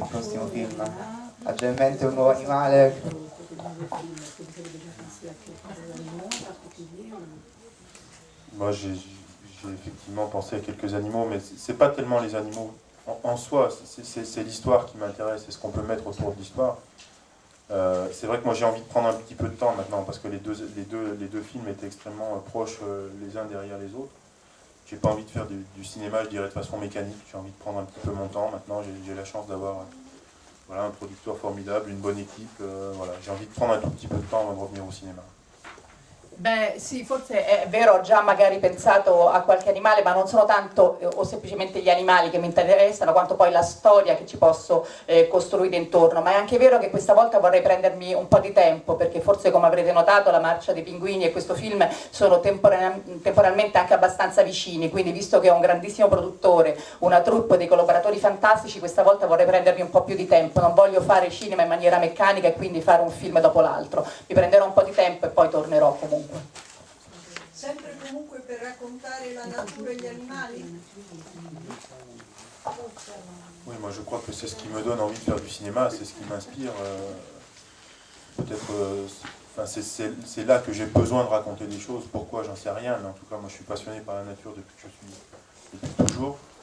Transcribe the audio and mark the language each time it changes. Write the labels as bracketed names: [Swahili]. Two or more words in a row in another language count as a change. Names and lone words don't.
[Italian] prossimo film? Ha già in mente un nuovo animale? [French] Moi, j'ai effectivement pensé à quelques animaux, mais c'est pas tellement les animaux en soi, c'est l'histoire qui m'intéresse, c'est ce qu'on peut mettre autour de l'histoire. C'est vrai que moi j'ai envie de prendre un petit peu de temps maintenant, parce que les deux films étaient extrêmement proches les uns derrière les autres. J'ai pas envie de faire du cinéma, je dirais, de façon mécanique. J'ai envie de prendre un petit peu mon temps. Maintenant, j'ai la chance d'avoir voilà, un producteur formidable, une bonne équipe. Voilà. J'ai envie de prendre un tout petit peu de temps avant de revenir au cinéma. [Italian] Beh sì, forse è vero, ho già magari pensato a qualche animale, ma non sono tanto o semplicemente gli animali che mi interessano, quanto poi la storia che ci posso costruire intorno. Ma è anche vero che questa volta vorrei prendermi un po' di tempo, perché forse, come avrete notato, La marcia dei pinguini e questo film sono temporalmente anche abbastanza vicini, quindi visto che ho un grandissimo produttore, una troupe, dei collaboratori fantastici, questa volta vorrei prendermi un po' più di tempo. Non voglio fare cinema in maniera meccanica e quindi fare un film dopo l'altro. Mi prenderò un po' di tempo e poi tornerò comunque. Sempre comunque per raccontare la natura e gli animali. [French] Oui, moi je crois que c'est ce qui me donne envie de faire du cinéma, c'est ce qui m'inspire. Peut-être, c'est là que j'ai besoin de raconter des choses. Pourquoi, j'en sais rien, mais en tout cas, moi je suis passionné par la nature depuis que je suis depuis toujours.